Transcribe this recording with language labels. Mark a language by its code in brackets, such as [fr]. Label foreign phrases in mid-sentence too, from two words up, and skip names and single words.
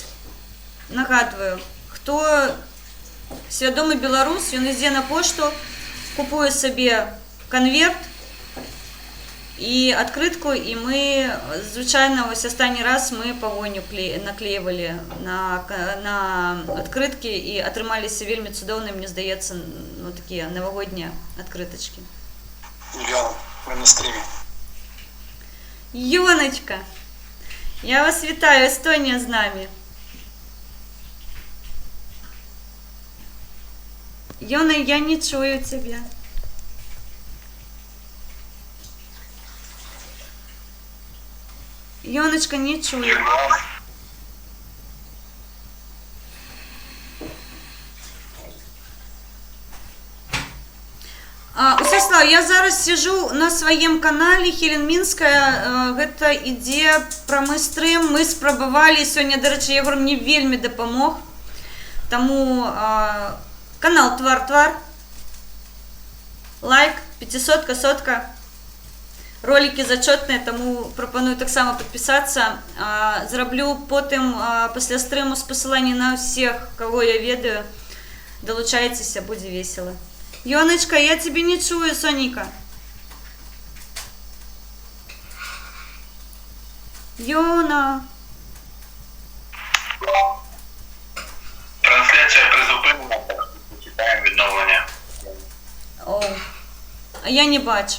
[be] Нагадваю, хто свядомы беларус, ён ідзе на пошту, купуе сабе канверт і адкрытку, і мы, звычайна, вось астатні раз мы пагоню наклеівалі на адкрыткі і атрымаліся вельмі цудоўныя, мне здаецца, такія навагоднія адкрытачкі. [uk] Юліана, ми на стрімі. Ёночка, Я вас вітаю, Естонія з нами. [ru] Йона, я не чую тебя. [uk] Йоночка, не чую. [ru] Усяслав, я зараз сижу на своем канале Хелен Мінская. [be] Гэта ідзе прамы стрым. Мы спрабавалі сёння, дарэчы, Егор мне вельмі дапамог. Таму канал Твар-Твар. Лайк, 500-ка, сотка. Ролики зачетныя, таму прапаную таксама падпісацца. Зраблю потым пасля стрыму спасыланні на ўсіх, каго я ведаю. Далучайцеся, будзе весела. [uk] Йоночка, я тебе не чую, Соника. Йона. Трансляція призупинена, так що чекаємо відновлення. [be] О, а я не бачу.